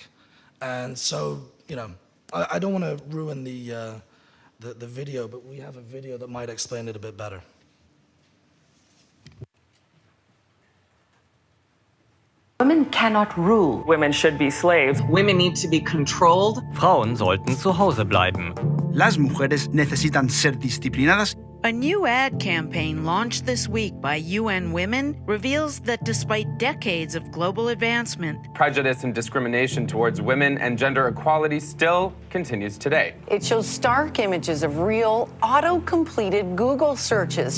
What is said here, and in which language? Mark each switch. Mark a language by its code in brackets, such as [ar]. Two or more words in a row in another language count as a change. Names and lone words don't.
[en] And so, I don't want to ruin the video, but we have a video that might explain it a bit better. Women cannot rule. Women should be slaves. Women need to be controlled. [de] Frauen sollten zu Hause bleiben. [es] Las mujeres necesitan ser disciplinadas. [en] A new ad campaign launched this week by UN Women reveals that despite decades of global advancement, Prejudice and discrimination towards women and gender equality still continues today. It shows stark images of real, auto-completed Google searches